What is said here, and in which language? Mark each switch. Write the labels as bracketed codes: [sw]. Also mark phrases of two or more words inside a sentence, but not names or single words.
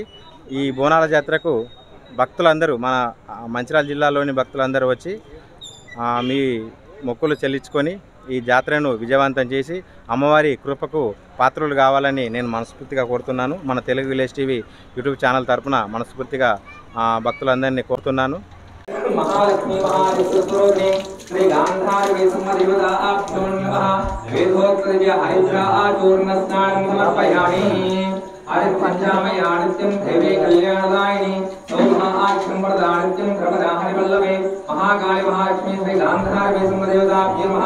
[te] ఈ బోనాల జాతరకు భక్తులందరూ, మన మంచిర్యాల జిల్లాలోని భక్తులందరూ వచ్చి మీ మొక్కులు చెల్లించుకొని ఈ జాతరను విజయవంతం చేసి అమ్మవారి కృపకు పాత్రలు కావాలని నేను మనస్ఫూర్తిగా కోరుతున్నాను. మన తెలుగు విలేజ్ టీవీ యూట్యూబ్ ఛానల్ తరఫున మనస్ఫూర్తిగా భక్తులందరినీ కోరుతున్నాను. [sa] महालक्ष्मी महाविष्णुस्वरूपिणी श्री गांधारी वीसम्म देवताभ्यो नमः। वेदोक्तदिव्य हरिद्रा आचूर्ण स्नानं समर्पयामि। हरिपञ्चामयानित्यं देवी कल्याणदायिनी सौभाग्यं वरदानित्यं प्रपदाहरि वल्लभे महाकाली महालक्ष्मी श्री गांधारी वीसम्म देवताभ्यो नमः।